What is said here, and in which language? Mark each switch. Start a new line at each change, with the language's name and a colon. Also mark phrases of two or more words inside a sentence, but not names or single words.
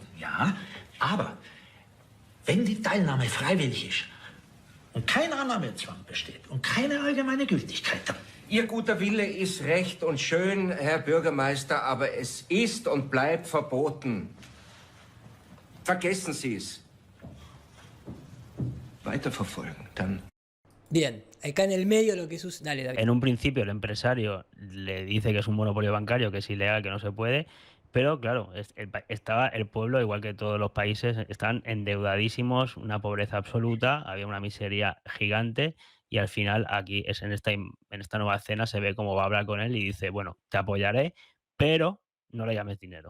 German: Ja, aber wenn die Teilnahme freiwillig ist und kein Annahmezwang besteht und keine allgemeine Gültigkeit, dann... Ihr guter Wille ist recht und schön, Herr Bürgermeister, aber es ist und bleibt verboten. Vergessen Sie es. Weiterverfolgen, dann.
Spanish: Bien, acá en el medio lo que sucede... Dale, David. En un principio el empresario le dice que es un monopolio bancario, que es ilegal, que no se puede, pero claro, estaba el pueblo, igual que todos los países, están endeudadísimos, una pobreza absoluta, había una miseria gigante y al final aquí es en esta nueva escena se ve cómo va a hablar con él y dice, bueno, te apoyaré, pero no le llames dinero.